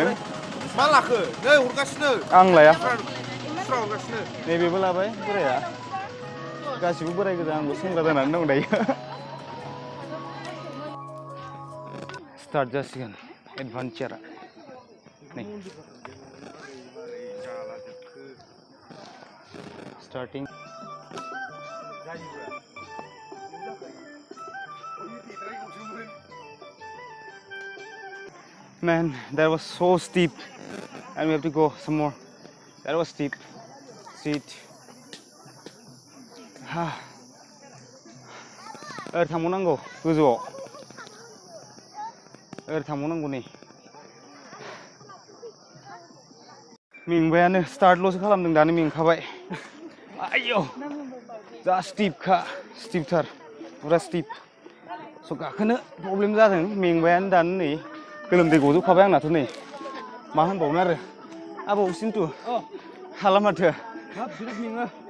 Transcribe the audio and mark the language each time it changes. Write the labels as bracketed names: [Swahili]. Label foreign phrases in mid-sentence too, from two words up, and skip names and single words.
[Bodo] मा लाखो नै हरगासिनो आं लाया हरगासिनो नैबेबो लाबाय बोराया गासिबो बोराय गोजा आंबो सेंग्रा जानानै दं दायो स्टार्ट जासिगोन एडभेन्चारा नै [English] starting man that was so steep and we have to go some more that was steep seat [Bodo] थांबावनांगौ गोजौआव थांबावनांगौ नै मेंबायानो स्टार्टल'सो खालामदों दानो मेंखाबाय आयौ जा स्टिपथार पुरा स्टिप स' गाखोनो प्रब्लेम जादों मेंबायानो दानो नै गोलोमदै गजोबखाबाय आंनाथ' नै मा होनबावनो आरो आबौ सिन्टु हाला माथो बिराद मेङो